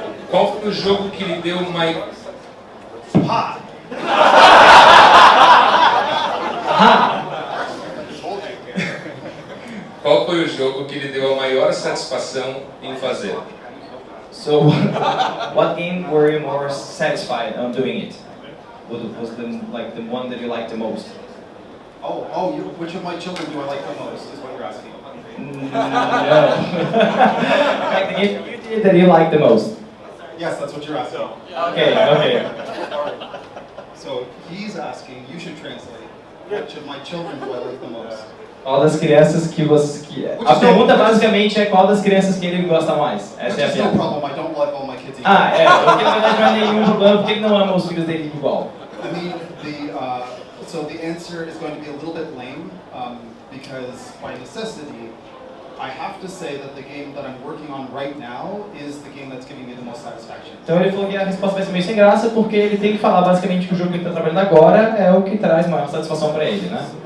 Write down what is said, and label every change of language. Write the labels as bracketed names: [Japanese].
[Portuguese] Qual foi o jogo que lhe deu mais... Qual foi o jogo que lhe deu a maior satisfação em fazer? [English] So, what game were you more satisfied on doing it? What was the one that you liked the most? Which of my children do I like the most, is what you're asking. No. Like the game you did that you liked the most. Yes, that's what you're asking. Okay. So, he's asking, you should translate, which of my children do I like the most? [Portuguese] Qual das crianças que você... A pergunta basicamente é qual das crianças que ele gosta mais. Essa é a pergunta. [English] No problem, I don't love all my kids equally. [Portuguese] Porque na verdade não é nenhum problema, porque ele não ama os filhos dele igual. [English] I mean, so the answer is going to be a little bit lame, because by necessity, I have to say that the game that I'm working on right now is the game that's giving me the most satisfaction. [Portuguese] Então ele falou que a resposta vai ser meio sem graça, porque ele tem que falar basicamente que o jogo que ele está trabalhando agora é o que traz maior satisfação para ele, né?